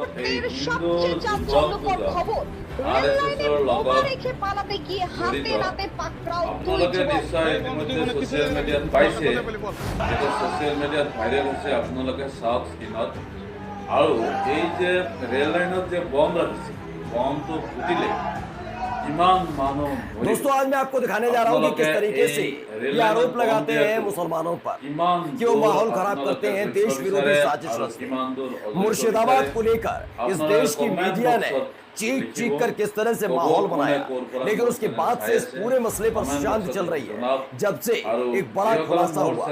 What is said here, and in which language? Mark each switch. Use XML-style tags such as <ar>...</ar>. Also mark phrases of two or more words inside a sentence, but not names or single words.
<as>এই হিন্দু যুৱক দুজন RSSৰ লগত জড়িত। আপোনালোকে নিশ্চয় ইতিমধ্যে</as> <en>social media</en> <as>পাইছে, এইটো</as> <en>social media</en> <as>ভাইৰেল হৈছে, আপোনালোকে চাওক স্ক্ৰীণত। আৰু এই যে</as> <en>rail line</en> <as>যে বম ৰাখিছে, বমটো ফুটিলে কিমান মানে।</as> <hi>दोस्तों आज मैं आपको दिखाने जा रहा हूँ कि किस तरीके से ये आरोप लगाते हैं मुसलमानों पर, क्यों माहौल खराब करते हैं देश विरोधी साजिश रचते हैं। मुर्शिदाबाद को लेकर इस देश की मीडिया ने चीख चीख कर किस तरह से माहौल बनाया, लेकिन उसके बाद से इस पूरे मसले पर शांति चल रही है जब से एक बड़ा खुलासा हुआ।</hi>